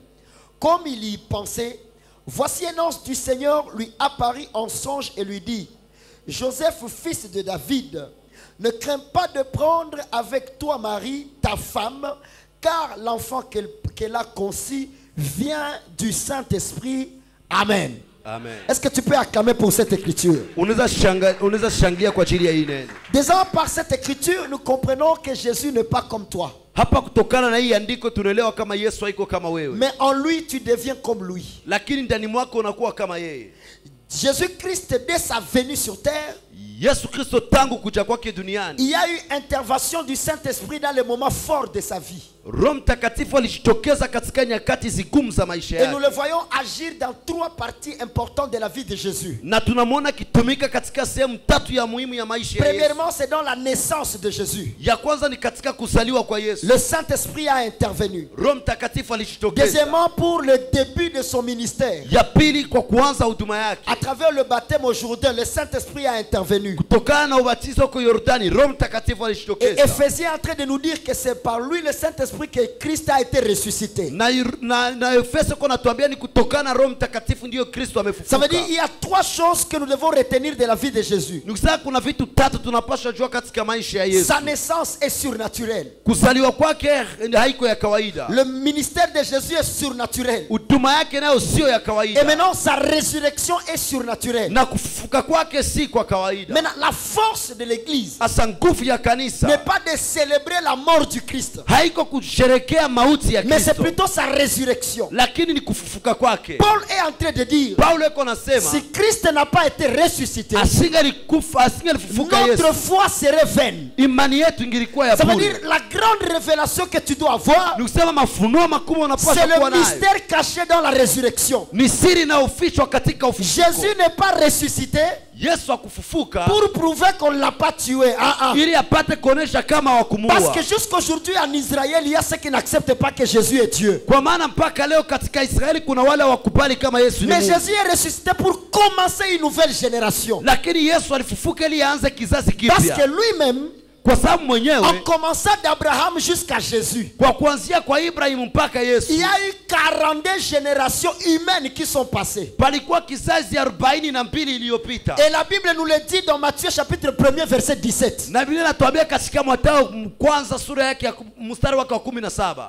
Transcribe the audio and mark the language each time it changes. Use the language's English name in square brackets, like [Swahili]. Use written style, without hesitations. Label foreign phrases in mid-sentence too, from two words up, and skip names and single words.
[French] Comme il y pensait, voici un ange du Seigneur lui apparut en songe et lui dit, Joseph, fils de David, ne crains pas de prendre avec toi Marie, ta femme, car l'enfant qu'elle a conçu vient du Saint-Esprit. Amen. Amen. Est-ce que tu peux acclamer pour cette écriture? [Swahili] Unaweza shangilia kwa ajili ya hii neno. [French] Déjà par cette écriture, nous comprenons que Jésus n'est pas comme toi. [Swahili] Hapa kutokana na hii andiko tunaelewa kama Yesu haiko kama wewe. [French] Mais en lui, tu deviens comme lui. [Swahili] Lakini ndani mwako unakuwa kama yeye. [French] Jésus-Christ, dès sa venue sur terre, [Swahili] Yesu Kristo tangu kuja kwake duniani, [French] il y a eu intervention du Saint-Esprit dans les moments forts de sa vie. [Swahili] Roho Mtakatifu alijitokeza katika nyakati zigumu za maisha [French] Et nous [Swahili] yake. [French] le voyons agir dans trois parties importantes de la vie de Jésus. [Swahili] Na tunamwona kitumika katika sehemu tatu ya muhimu ya maisha ya Yesu. [French] Premièrement, c'est dans la naissance de Jésus. [Swahili] Ya kwanza ni katika kuzaliwa kwa Yesu. [French] Le Saint-Esprit a intervenu. [Swahili] Roho Mtakatifu alijitokeza. [French] Deuxièmement, pour le début de son ministère. [Swahili] Ya pili kwa kuanza huduma yake. [French] À travers le baptême au Jourdain, le Saint-Esprit a intervenu. [Swahili] Kutokana na ubatizo huko Yordani, Roho Mtakatifu [French] Et [Swahili] alijitokeza. [French] Éphésiens est en train de nous dire que c'est par lui, le Saint-Esprit, que Christ a été ressuscité. [Swahili] Na Efeso kuna tuambia ni kutokana na Roho Mtakatifu ndio Kristo amefufuka. [French] Ça veut dire qu'il y a trois choses que nous devons retenir de la vie de Jésus. [Swahili] Nikisema kuna vitu tatu tunapaswa jua katika maisha ya Yesu. [French] Sa naissance est surnaturelle. [Swahili] Kuzaliwa kwake haiko ya kawaida. [French] Le ministère de Jésus est surnaturel. [Swahili] Huduma yake nayo sio ya [French] Et [Swahili] kawaida. [French] maintenant, sa résurrection est surnaturelle. [Swahili] Na kufufuka kwake si kwa kawaida. [French] Maintenant, la force de l'église [Swahili] Asa nguvu ya [French] n'est [Swahili] kanisa [French] pas de célébrer la mort du Christ, [Swahili] haiko kusherekea mauti ya [French] mais c'est [Swahili] Kristo, [French] plutôt sa résurrection. [Swahili] lakini ni kufufuka kwake. [French] Paul est en train de dire, [Swahili] Paulo yuko nasema [French] si Christ n'a pas été ressuscité, [Swahili] asingelifufuka [French] notre [Swahili] Yesu, [French] foi serait vaine. [Swahili] imani yetu ingilikuwa ya [French] Ça veut [Swahili] bure. [French] dire la grande révélation que tu dois avoir, [Swahili] Ni kusema mafunuo makubwa [French] c'est [Swahili] unapaswa kuwa [French] le [Swahili] nayo [French] mystère caché dans la résurrection. [Swahili] ni siri inayofichwa katika ufufuko. [French] Jésus n'est pas ressuscité [Swahili] Yesu akufufuka [French] pour prouver qu'on ne l'a pas tué. [Swahili] ili apate kuonesha kama [French] Parce [Swahili] wakumuua. [French] que jusqu'aujourd'hui en Israël, il y a ceux qui n'acceptent pas que Jésus est Dieu. [Swahili] Kwa maana mpaka leo katika Israeli kuna wale wakubali kama Yesu ni [French] Mais [Swahili] Mungu. [French] Jésus est ressuscité pour commencer une nouvelle génération. [Swahili] Lakini Yesu alifufuka ili aanze kizazi [French] Parce [Swahili] kipya. [French] que lui-même, [Swahili] Kwa sababu mwenyewe [French] En commençant d'Abraham jusqu'à Jésus, [Swahili] kwa kuanzia kwa Ibrahim mpaka Yesu [French] il y a eu 42 générations humaines qui sont passées. [Swahili] palikuwa kizazi 42 iliyopita. [French] Et la Bible nous le dit dans Matthieu chapitre 1er verset 17. [Swahili] Na Biblia inatuambia katika Mathayo kwanza sura yake ya mstari wake wa 17.